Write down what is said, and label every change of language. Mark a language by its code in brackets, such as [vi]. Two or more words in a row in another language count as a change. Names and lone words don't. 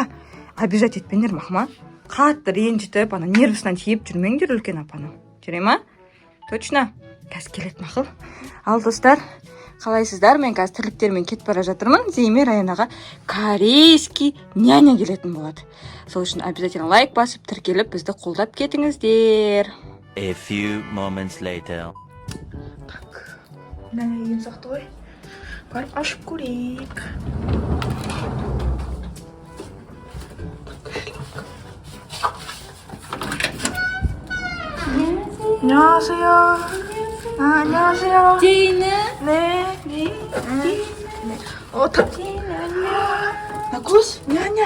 [kk] Обижать етпеңдер, Мақма. Қатты ренжітіп, нервісінен тиіп жүрмеңдер үлкен апаны. Жүре ма? Точно? Қазір келеді мақыл. Ал достар, қалайсыздар? Мен қазір тірліктермен кетіп бара жатырмын. Зейме Райнаға [ru] корейский няня [kk] келетін болады. Сол үшін обязательно лайк басып, тіркеліп, бізді қолдап кетіңіздер. [en] A few moments later. [kk] Так, няня ем сақты ғой. Барып ашып көрейік. [ko] 안녕하세요. 안녕하세요. 제이는? 네. 나쿠스? ня냐.